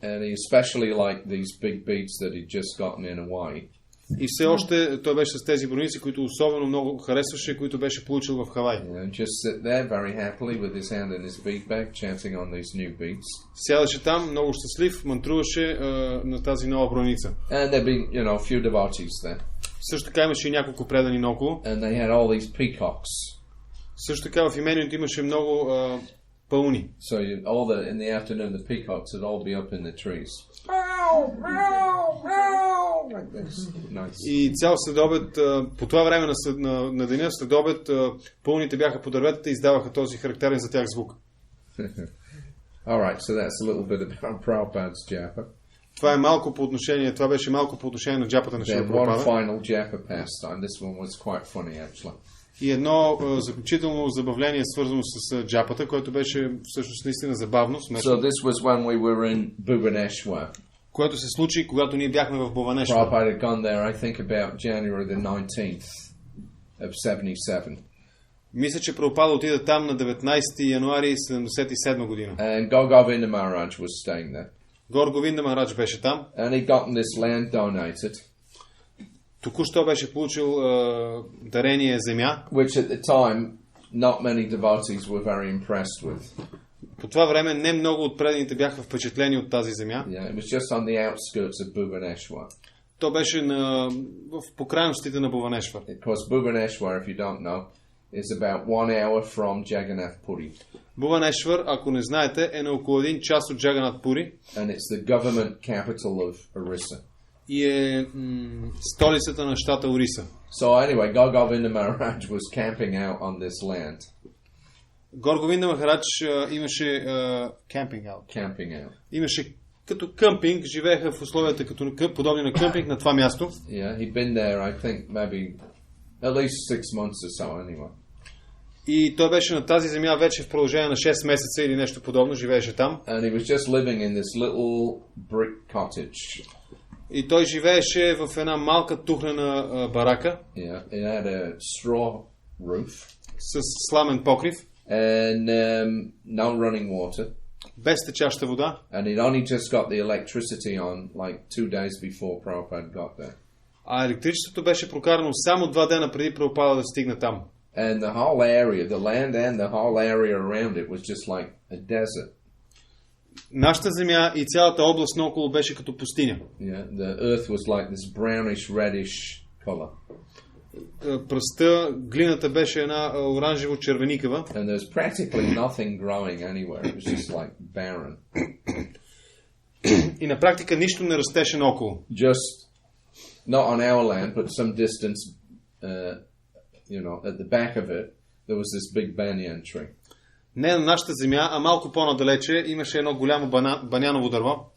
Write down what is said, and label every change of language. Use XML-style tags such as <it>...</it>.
<en>And he especially liked these big beads that he'd just gotten in Hawaii.</en> <bg>И все още той беше с тези броници, които особено много харесваше, които беше получил в Хавай.</bg> <en>Just sit there very happily with his hand in his bead bag, chanting on these new beads.</en> <bg>Сядаше там, много щастлив, мантруваше на тази нова броница.</bg> <en>And there'd be, a few devotees there.</en> <bg>Също така имаше и няколко предани наоколо.</bg> <en>And they had all these peacocks.</en> <bg>Също така в имението имаше много пълни.</bg> <en>So in the afternoon, the peacocks would all be up in the trees. Like this. Nice.</en> <bg>И цял следобед, по това време на деня, следобед, пълните бяха по дърветата и издаваха този характерен за тях звук.</bg> <en>Alright, so that's a little bit about Prabhupada's Japa.</en> <bg>Това беше малко по отношение на джапата на Шрила</bg> <en>Then one</en> <bg>Прабхупада.</bg> <en>final Japa pastime. This one was quite funny, actually.</en> <bg>И едно заключително забавление, свързано с джапата, което беше всъщност наистина забавно, смешно.</bg> <en>So this was when we were in Bhubaneswar.</en> <bg>Което се случи, когато ние бяхме в Бхуванешвар.</bg> <en>Prabhupada had gone there, I think, about January the 19th of 77.</en> <bg>Мисля, че Прабхупада отида там на 19 януари 77 година.</bg> <en>And Govinda Maharaj was staying there.</en> <bg>Гор Говинда Махарадж беше там.</bg> <en>And he'd gotten this land donated.</en> <bg>Току-що беше получил дарение земя.</bg> <en>Which at the time, not many devotees were very impressed with.</en> <bg>По това време не много от преданите бяха впечатлени от тази земя.</bg> <en>Yeah, it was just on the outskirts of Bhubaneswar.</en> <bg>То беше в покрайностите на Бхуванешвар.</bg> <en>Because Bhubaneswar, if you don't know, is about 1 hour from Jagannath Puri.</en> <bg>Бхуванешвар, ако не знаете, е на около 1 час от Джаганат Пури.</bg> <en>And it's the government capital of Orissa.</en> <bg>И е столицата на щата Ориса.</bg> <en>So anyway, Govinda Maharaj was camping out on this land.</en> <bg>Гор Говинда Махарадж имаше</bg> <en>camping out.</en> <bg>Имаше като къмпинг, живееха в условията като подобни на къмпинг на това място.</bg> <en>Yeah, he'd been there, I think, maybe at least 6 months or so anyway.</en> <bg>И той беше на тази земя вече в продължение на 6 месеца или нещо подобно, живееше там.</bg> <en>And he was just living in this little brick cottage.</en> <bg>И той живееше в една малка тухлена барака.</bg> <en>Yeah, it had a straw roof.</en> <bg>С сламен покрив.</bg> <en>And no running water.</en> <bg>Без течаща вода.</bg> <en>And he'd only just got the electricity on like 2 days before Prabhupada got there.</en> <bg>А електричеството беше прокарано само 2 дена преди Прабхупада да стигне там.</bg> <en>And the whole area, the land and the whole area around it was just like a desert.</en> <bg>Нашата земя и цялата област наоколо беше като пустиня.</bg> <en>Yeah, the earth was like this brownish reddish color.</en> <bg>Пръста, глината беше една оранжево-червеникава.</bg> <en>And there was practically nothing growing anywhere. It was just like barren.</en> <bg>И на практика нищо не растеше наоколо.</bg> <en>Just not on our land, but some distance, at the back of it, there was this big banyan tree.</en> <bg>Не на нашата земя, а малко по-надалече имаше едно голямо баняново дърво.</bg>